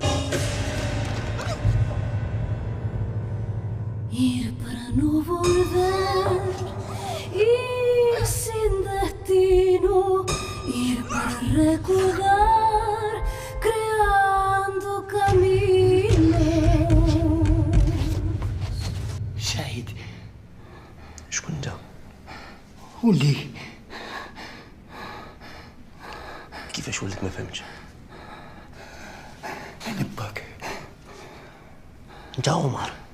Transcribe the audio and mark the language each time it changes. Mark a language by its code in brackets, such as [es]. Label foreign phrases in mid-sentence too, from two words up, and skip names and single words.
[es] Ir para no volver, ir sin destino, ir para recordar, creando caminos. [ar] شاهد شكون انت؟ ولي كيفاش وليت ما فهمتش؟ انا باك. انت عمر؟